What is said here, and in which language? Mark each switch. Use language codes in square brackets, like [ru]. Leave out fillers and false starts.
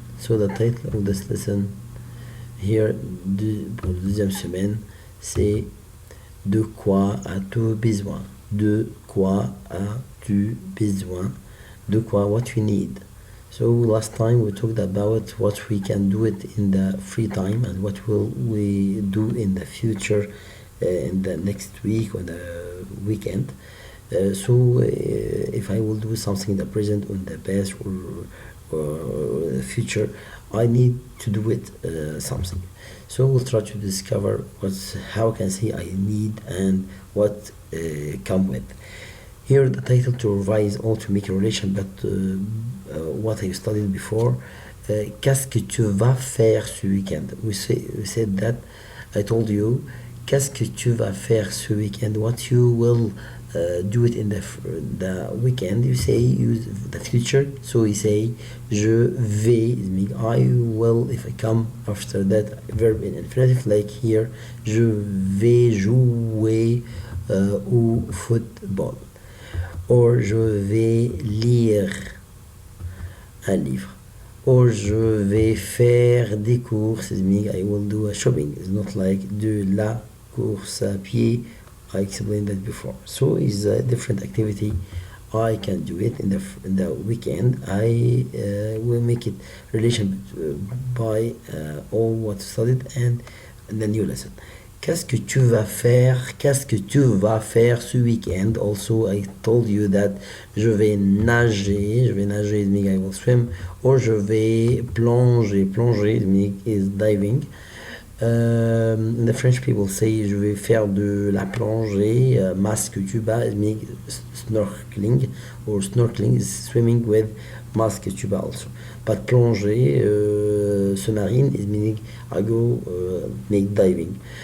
[en] So the title of this lesson here [fr] pour la deuxième semaine, c'est de quoi as-tu besoin? De quoi as-tu besoin? De quoi, [en] what you need. So last time we talked about what we can do it in the free time and what will we do in the future, in the next week or the weekend. So if I will do something in the present or in the past or the future, I need to do it something. So we'll try to discover how can I say I need and what come with. Here the title to revise all to make a relation, but what I studied before. [fr] Qu'est-ce que tu vas faire ce weekend? [en] We said that. I told you. [fr] Qu'est-ce que tu vas faire ce weekend? [en] What you will do it in the weekend. You say use the future. So we say [fr] je vais. [en] I will. If I come after that verb in infinitive, like here, [fr] je vais jouer au football. Or je vais lire un livre. Or je vais faire des courses. [en] I will do a shopping. It's not like [fr] de la course à pied. [en] I explained that before. So it's a different activity. I can do it in the weekend. I will make it relation by all what studied and the new lesson. [fr] Qu'est-ce que tu vas faire? Qu'est-ce que tu vas faire ce weekend? [en] Also, I told you that [fr] je vais nager. Je vais nager [en] means I will swim. Or je vais plonger. Plonger is diving. The French people say [fr] je vais faire de la plongée. [en] Masque tuba means snorkeling. Or snorkeling is swimming with masque tuba also. But plonger, sous-marine is meaning I go make diving.